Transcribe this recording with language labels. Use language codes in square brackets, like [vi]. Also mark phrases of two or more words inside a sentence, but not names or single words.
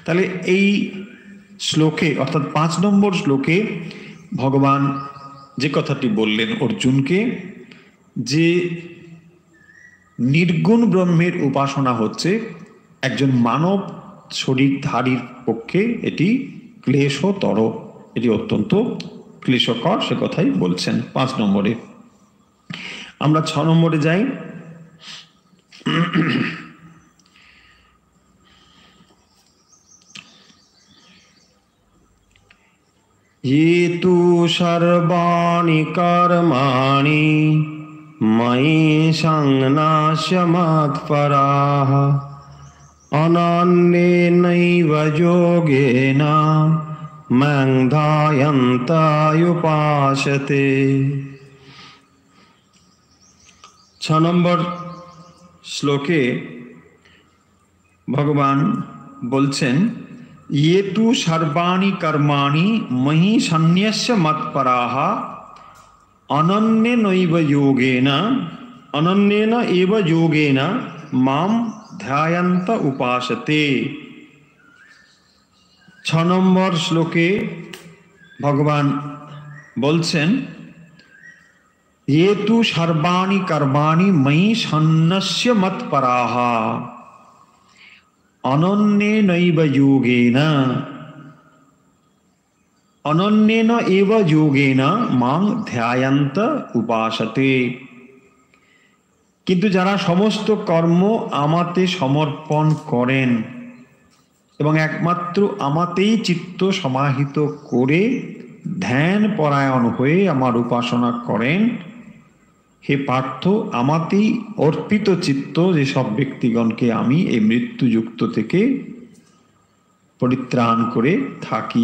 [bn] তাহলে এই শ্লোকে অর্থাৎ 5 নম্বর শ্লোকে ভগবান যে কথাটি বললেন অর্জুনকে, যে নির্গুণ ব্রহ্মের উপাসনা হচ্ছে একজন মানব শরীরধারীর পক্ষে এটি ক্লেশতর, এটি অত্যন্ত ক্লেশকর, সে কথাই বলছেন 5 নম্বরে। আমরা 6 নম্বরে যাই। [sa] ये तु सर्वाणि कर्माणि मयि संन्यास्य मत्पराः अनन्येनैव योगेन मां ध्यायन्त उपासते। [bn] 6 নম্বর শ্লোকে ভগবান বলছেন, [sa] ये तु सर्वाणि कर्माणि मयि सन्न्यस्य मत्पराः अनन्येनैव योगेन मां ध्यायन्त उपासते। [bn] 6 নম্বর শ্লোকে ভগবান বলছেন, [sa] ये तु सर्वाणि कर्माणि मयि सन्न्यस्य मत्पराः अनन्येन एव योगेन मां ध्यायन्त उपासते। [bn] কিন্তু যারা সমস্ত কর্ম আমাতে সমর্পণ করেন এবং একমাত্র আমাতেই চিত্ত সমাহিত করে ধ্যান পরায়ণ হয়ে আমার উপাসনা করেন, হে পার্থ, আমাতেই অর্পিত চিত্ত যেসব ব্যক্তিগণকে আমি এই মৃত্যুযুক্ত থেকে পরিত্রাণ করে থাকি।